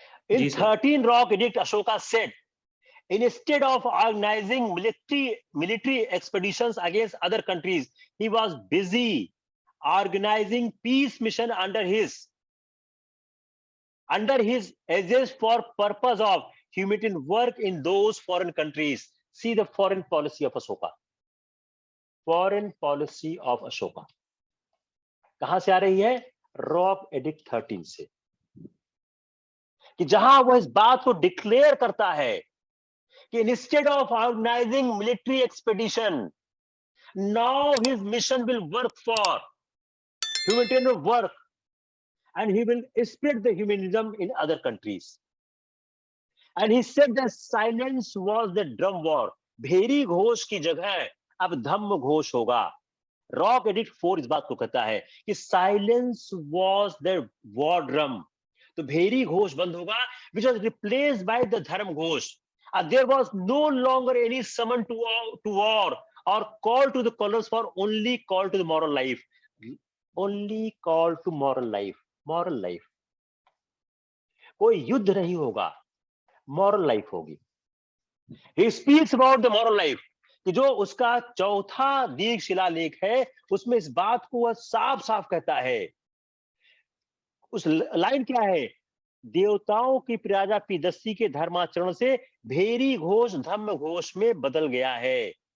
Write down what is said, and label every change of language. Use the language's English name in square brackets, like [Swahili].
[English] In 13 rock edict, Ashoka said, instead of organizing military expeditions against other countries, he was busy organizing peace mission under his aegis for purpose of humanitarian work in those foreign countries. See the foreign policy of Ashoka. Foreign policy of [Hindi] Ashoka कहां से आ रही है? [English] rock edict 13 से, [Hindi] कि जहां वह इस बात को डिक्लेयर करता है कि [English] Instead of organizing military expedition, now his mission will work for humanitarian work and he will spread the humanism in other countries. And he said that silence was the drum war. [Hindi] भेरी घोष की जगह अब धम्म घोष होगा। Rock edict 4 इस बात को कहता है कि [English] silence was the war drum, [Hindi] तो भेरी घोष बंद होगा, [English] which was replaced by the [Hindi] धर्म Ghosh. [English] There was no longer any summon to war or call to the colors, for only call to the moral life, only call to moral life। [Hindi] कोई युद्ध नहीं होगा, moral life होगी। [English] He speaks about the moral life, [Hindi] कि जो उसका चौथा दीर्घ शिलालेख है उसमें इस बात को वह साफ साफ कहता है। उस लाइन क्या है? देवताओं की प्रजा पीदस्सी के धर्माचरण से भेरी घोष धम्म घोष में बदल गया है।